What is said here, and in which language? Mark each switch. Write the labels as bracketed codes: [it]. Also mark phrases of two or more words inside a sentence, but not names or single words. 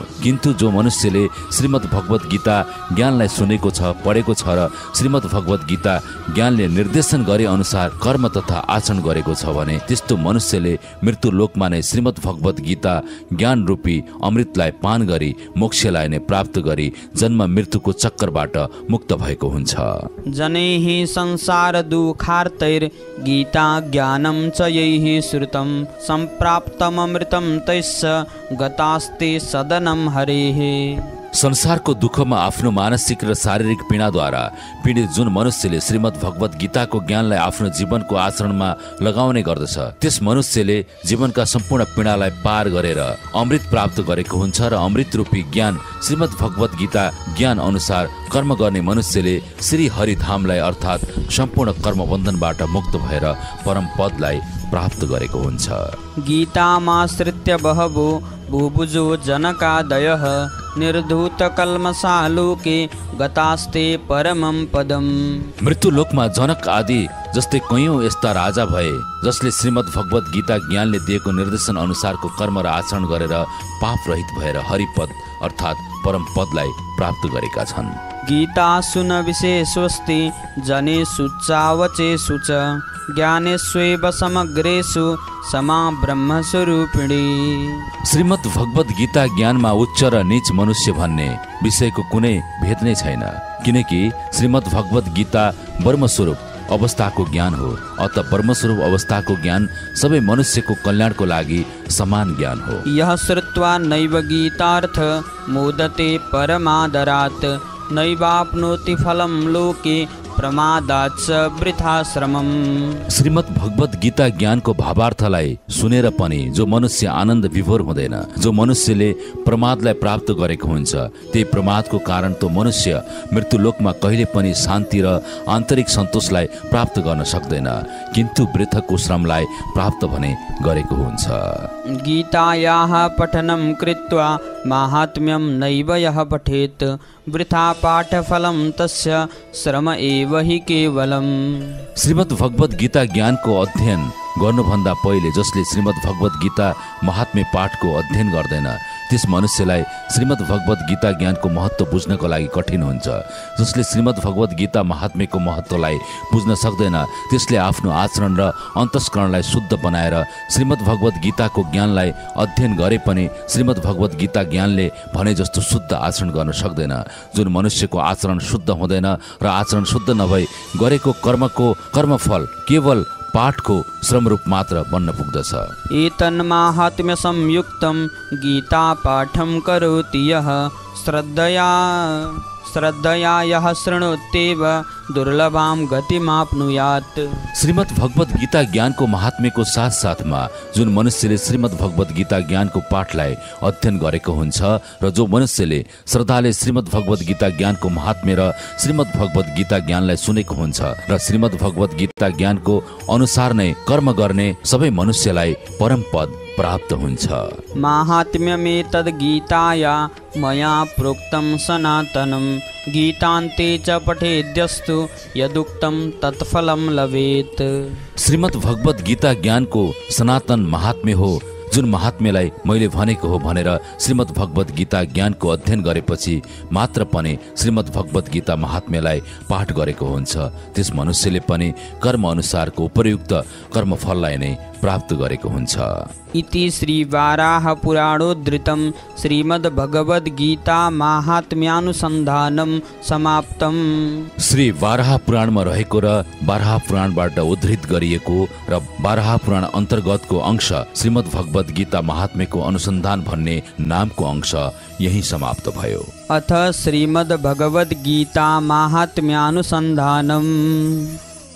[ne] किन्तु जो मनुष्यले श्रीमद् भगवत गीता ज्ञानलाई सुनेको छ, पढेको छ र श्रीमद् भगवत गीता ज्ञानले निर्देशन गरे अनुसार कर्म तथा आचरण गरेको छ भने त्यस्तो मनुष्यले मृत्यु लोकमा नै श्रीमद् भगवत गीता ज्ञान रूपी अमृतलाई पान गरी मोक्षलाई नै प्राप्त गरी जन्म मृत्युको चक्करबाट मुक्त भएको हुन्छ। [sa] जनैः संसार दुःखार्तैर् गीता ज्ञानं च यैः श्रुतं सम्प्राप्तममृतं तैस्स गतास्ते सदनं हरेः। [ne] संसारको दुःखमा आफ्नो मानसिक र शारीरिक पीडाद्वारा पीडित जुन मनुष्यले श्रीमद् भगवत गीताको ज्ञानलाई आफ्नो जीवनको आचरणमा लगाउने गर्दछ, त्यस मनुष्यले जीवनका सम्पूर्ण पीडालाई पार गरेर अमृत प्राप्त गरेको हुन्छ र अमृत रूपी ज्ञान श्रीमद् भगवत गीता ज्ञान अनुसार कर्म गर्ने मनुष्यले श्री हरिधामलाई अर्थात् सम्पूर्ण कर्मबन्धनबाट मुक्त भएर परम पदलाई प्राप्त गरेको हुन्छ। [sa] गीतामाश्रित्य बहवो बुभुजो जनकादयः निर्धूतकल्मषालोके गतास्ते परमं पदम्। [ne] मृत्युलोकमा जनक आदि जस्तै कयौं यस्ता राजा भए जसले श्रीमद् भगवत गीता ज्ञानले दिएको निर्देशन अनुसारको कर्म र आचरण गरेर पाप रहित भएर हरिपद अर्थात् परम पदलाई प्राप्त गरेका छन्। [sa] गीता सुन विशेषस्ति जनेषु चावचेषु च ज्ञानेष्वेव समग्रेषु समा ब्रह्मस्वरूपिणी। [ne] श्रीमद् भगवत गीता ज्ञानमा उच्च र नीच मनुष्य भन्ने विषयको कुनै भेद नै छैन, किनकि श्रीमद् भगवत गीता ब्रह्मस्वरूप अवस्थाको ज्ञान हो। अत ब्रह्मस्वरूप अवस्थाको ज्ञान सबै मनुष्यको कल्याणको लागि समान ज्ञान हो। [sa] यः श्रुत्वा नैव गीतार्थ मोदते परमादरात् नैवाप्नोति फलं लोके प्रमादाच्च वृथा श्रमम्। [ne] श्रीमद् भगवत गीता ज्ञानको भावार्थलाई सुनेर पनि जो मनुष्य आनन्द विभोर हुँदैन, जो मनुष्यले प्रमादलाई प्राप्त गरेको हुन्छ, त्यही प्रमादको कारण तो मनुष्य मृत्युलोकमा कहिले पनि शान्ति र आन्तरिक सन्तोषलाई प्राप्त गर्न सक्दैन, किन्तु वृथको श्रमलाई प्राप्त भने गरेको हुन्छ। [sa] गीतायाः पठनं कृत्वा माहात्म्यं नैव यः पठेत् वृथा पाठफलं तस्य श्रम एव हि केवलम्। [ne] श्रीमद् भगवत गीता ज्ञानको अध्ययन गर्नुभन्दा पहिले जसले श्रीमद् भगवत गीता महात्म्य पाठको अध्ययन गर्दैन, त्यस मनुष्यलाई श्रीमद् भगवत गीता ज्ञानको महत्त्व बुझ्नको लागि कठिन हुन्छ। जसले श्रीमद् भगवत गीता महात्म्यको महत्त्वलाई बुझ्न सक्दैन, त्यसले आफ्नो आचरण र अन्तस्करणलाई शुद्ध बनाएर श्रीमद् भगवत गीताको ज्ञानलाई अध्ययन गरे पनि श्रीमद् भगवत गीता ज्ञानले भने जस्तो शुद्ध आचरण गर्न सक्दैन। जुन मनुष्यको आचरण शुद्ध हुँदैन र आचरण शुद्ध नभई गरेको कर्मको कर्मफल केवल पाठको श्रमरूप मात्र बन्न पुग्दछ। [sa] एतन्माहात्म्य संयुक्तं गीता पाठं करोति यः श्रद्धया यः शृणोत्येव दुर्लभां गतिमाप्नुयात्। [ne] श्रीमद् भगवत गीता ज्ञानको महात्म्यको साथ साथमा जुन मनुष्यले श्रीमद् भगवत गीता ज्ञानको पाठलाई अध्ययन गरेको हुन्छ र जो मनुष्यले श्रद्धाले श्रीमद् भगवत गीता ज्ञानको महात्म्य र श्रीमद् भगवत गीता ज्ञानलाई सुनेको हुन्छ र श्रीमद् भगवत गीता ज्ञानको अनुसार नै कर्म गर्ने सबै मनुष्यलाई परम पद प्राप्त हुन्छ। [sa] माहात्म्यमेतद् गीताया मया प्रोक्तं सनातनं गीतान्ते च पठेद्यस्तु यदुक्तं तत्फलं लभेत्। [ne] श्रीमद् भगवत गीता ज्ञानको सनातन महात्म्य हो, जुन महात्म्यलाई मैले भनेको हो भनेर श्रीमद् भगवत गीता ज्ञानको अध्ययन गरेपछि मात्र पनि श्रीमद् भगवत गीता महात्म्यलाई पाठ गरेको हुन्छ, त्यस मनुष्यले पनि कर्म अनुसारको उपयुक्त कर्मफललाई नै प्राप्त गरेको हुन्छ। [sa] इति श्री वाराह पुराणोद्धृतं श्रीमद् भगवद गीता माहात्म्यानुसन्धानं समाप्तम। [ne] श्री वाराह पुराणमा रहेको र वाराह पुराणबाट उद्धृत गरिएको र वाराह पुराण अन्तर्गतको अंश श्रीमद् भगवद गीता महात्म्यको अनुसन्धान भन्ने नामको अंश यही समाप्त भयो। [sa] अथ श्रीमद् भगवद गीता माहात्म्यानुसन्धानम्।